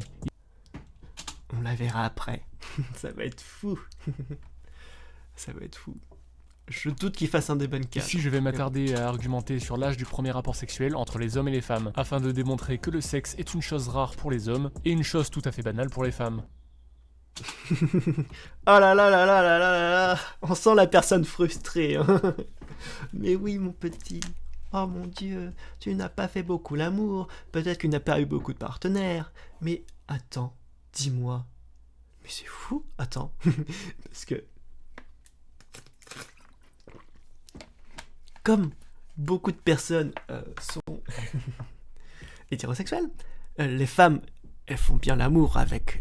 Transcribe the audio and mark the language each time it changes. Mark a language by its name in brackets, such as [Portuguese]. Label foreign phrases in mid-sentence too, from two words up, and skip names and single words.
[French] On la verra après. Ça va être fou. Ça va être fou. Je doute qu'il fasse un débunkage. Ici, je vais m'attarder à argumenter sur l'âge du premier rapport sexuel entre les hommes et les femmes, afin de démontrer que le sexe est une chose rare pour les hommes et une chose tout à fait banale pour les femmes. Oh là là là là là là là là. On sent la personne frustrée. Hein. Mais oui, mon petit. Oh mon Dieu, tu n'as pas fait beaucoup l'amour. Peut-être que tu n'as pas eu beaucoup de partenaires. Mais attends, dis-moi. Mais c'est fou. Attends. Parce que... Comme beaucoup de personnes sont hétérosexuelles, les femmes, elles font bien l'amour avec...